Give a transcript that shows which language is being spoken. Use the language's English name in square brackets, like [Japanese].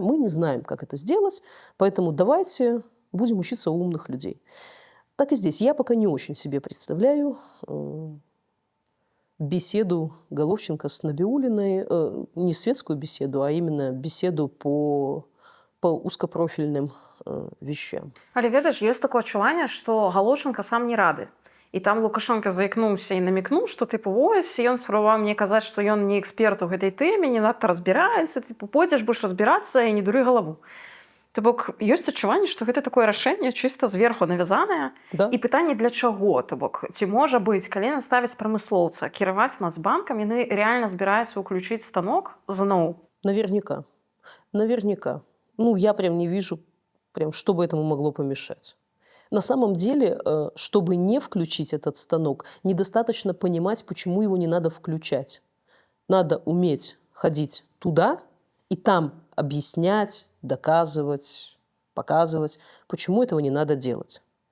[Russian] Мы не знаем, как это сделать, поэтому давайте будем учиться у умных людей. Так и здесь. Я пока не очень себе представляю беседу Головченко с Набиуллиной, не светскую беседу, а именно беседу по узкопрофильным вещам. [Belarusian] Але ведаеш, ёсць такое адчуванне, што Галоўчынка сам не рады. І там Лукашенко заікнуўся і намікнуў, што вось, ён спрабаваў мне казаць, што ён не эксперт у гэтай тэме, не надта разбіраецца, пойдзеш будзеш разбірацца і не дуры галаву. То бок ёсць адчуванне, што гэта такое рашэнне чыста зверху навязанае. Да. І пытанне для чаго? То бок ці можа быць, калі наставіць прамыслоўца кіраваць Нацбанкам, яны рэальна збіраюцца ўключыць станок зноў? [Russian] Наверняка. Я прям не вижу, что бы этому могло помешать. На самом деле, чтобы не включить этот станок, недостаточно понимать, почему его не надо включать. Надо уметь ходить туда и там объяснять, доказывать, показывать, почему этого не надо делать.